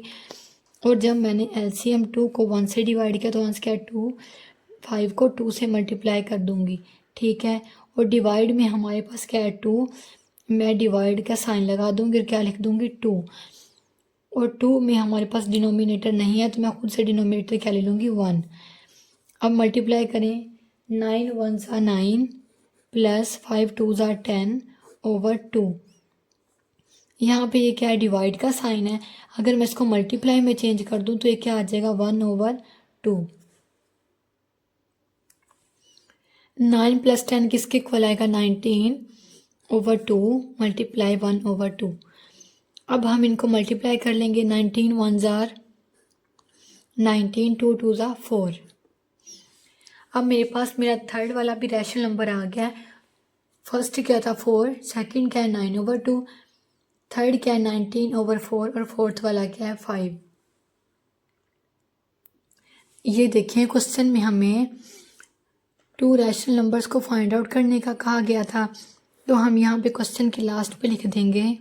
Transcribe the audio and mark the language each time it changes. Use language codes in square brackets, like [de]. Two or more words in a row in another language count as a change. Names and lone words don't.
[hi] और जब मैंने एलसीएम 2 को 1 से डिवाइड किया तो आंसर क्या 2, 5 को 2 से मल्टीप्लाई कर दूँगी, ठीक है। और डिवाइड में हमारे पास क्या है 2, मैं डिवाइड का साइन लगा दूँगी और क्या लिख दूँगी 2। और 2 में हमारे पास डिनोमिनेटर नहीं है तो मैं खुद से डिनोमिनेटर क्या ले लूँगी 1। अब मल्टीप्लाई करें, [en] 9 1s are 9 plus 5 2s are 10 over 2. [hi] यहाँ पे ये क्या है, डिवाइड का साइन है। अगर मैं इसको मल्टीप्लाई में चेंज कर दूँ तो ये क्या आ जाएगा 1 ओवर 2। 9 प्लस 10 किसके इक्वल आएगा, [en] 19 over 2 multiply 1 over 2. [hi] अब हम इनको मल्टीप्लाई कर लेंगे, [en] 19 1s are 19, 2 2s are 4। [hi] अब मेरे पास मेरा थर्ड वाला भी [en] rational number [hi] आ गया है। फर्स्ट क्या था 4, सेकंड क्या है 9 ओवर 2, थर्ड क्या है 19 ओवर 4 और फोर्थ वाला क्या है 5। ये देखिए क्वेश्चन में हमें 2 [en] rational numbers [hi] को [en] find out [hi] करने का कहा गया था, तो हम यहाँ पे क्वेश्चन के लास्ट पे लिख देंगे